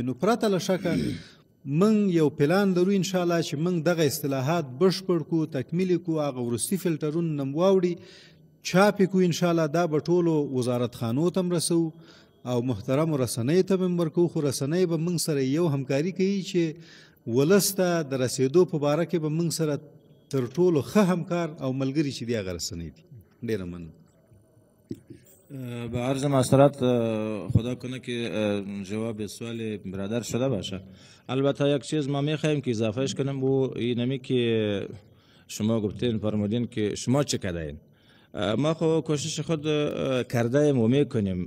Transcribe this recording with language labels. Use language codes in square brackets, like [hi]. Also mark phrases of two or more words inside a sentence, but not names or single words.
[ps] نو پرته له شکه موږ یو پلان لرو انشاءالله چې موږ دغه اصطلاحات بشپړ کړو، تکمیل کړو، هغه وروستي فلټرونه هم واوړي، چاپ یې کړو انشاءالله. دا به ټولو وزارتخانو ته هم رسوو او محترمو رسنیو ته به هم ورکوو. خو رسنۍ به موږ سره یو همکاري کوي چې ولس ته د رسېدو په باره کې به موږ سره تر ټولو ښه همکار او ملګري چې دي هغه رسنۍ دي. ډېره مننه. [fa] با عرض معذرت خدا کنه که جواب سوال برادر شده باشه. البته یک چیز ما میخوایم که اضافهش کنم و اینمی که شما گفتین فرمودین که شما چه کردین. ما خو کوشش خود کرده ایم و میکنیم.